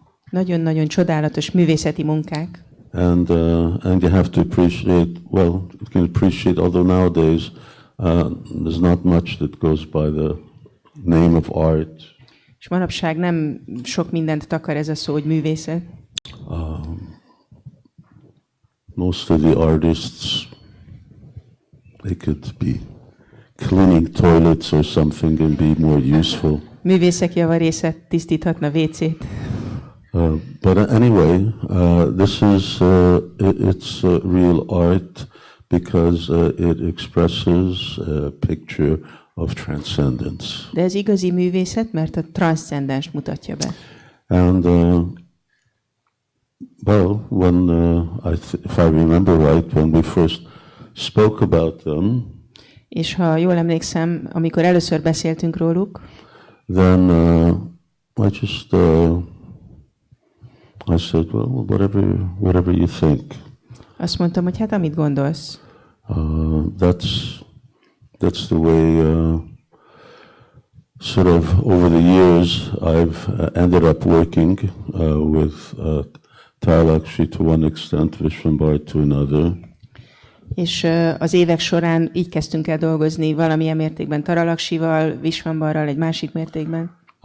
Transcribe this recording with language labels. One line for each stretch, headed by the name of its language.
Hungarian: Nagyon-nagyon csodálatos művészeti munkák.
English: And you have to appreciate, well, you can appreciate, although nowadays there's not much that goes by the name of art.
Hungarian: És manapság nem sok mindent takar ez a szó, hogy művészet.
English: Most of the artists, they could be cleaning toilets or something and be more useful.
Hungarian: Művészek javarésze tisztíthatna WC-t.
English: But anyway, this is it's real art because it expresses a picture of transcendence.
Hungarian: De ez igazi művészet, mert a transzcendenst mutatja be.
English: And well, when if I remember right, when we first spoke about them,
Hungarian: és ha jól emlékszem, amikor először beszéltünk róluk,
English: then I just I said, well, whatever you think.
Hungarian: Azt mondtam, hogy hát amit gondolsz.
English: That's the way sort of over the years I've ended up working with Tárlakshmi to one extent, Vishwambar to another.
Hungarian: És az évek során így kezdtünk el dolgozni valamilyen mértékben Tárlakshival, Vishwambarral egy másik mértékben.